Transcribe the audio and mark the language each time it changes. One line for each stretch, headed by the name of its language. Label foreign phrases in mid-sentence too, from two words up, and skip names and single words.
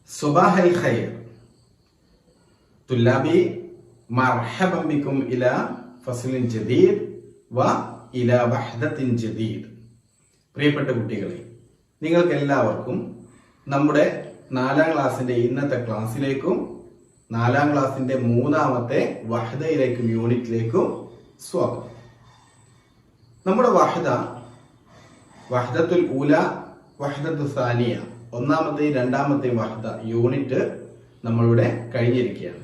Arabic: صباح الخير طلابي مرحبا بكم إلى فصل جديد وإلى وحدة جديد.
Malayalam: പ്രിയപ്പെട്ട കുട്ടികളെ, നിങ്ങൾക്ക് എല്ലാവർക്കും നമ്മുടെ 4ാം ക്ലാസ്സിന്റെ ഇന്നത്തെ ക്ലാസ്സിലേക്കും 4ാം ക്ലാസ്സിന്റെ 3ാമത്തെ വഹദയിലേക്കും യൂണിറ്റിലേക്കും സ്വാഗതം. നമ്മുടെ
Arabic: الوحدة الأولى، الوحدة الثانية,
Malayalam: ഒന്നാമത്തെയും രണ്ടാമത്തെയും വഹദ യൂണിറ്റ് നമ്മളിവിടെ കഴിഞ്ഞിരിക്കുകയാണ്.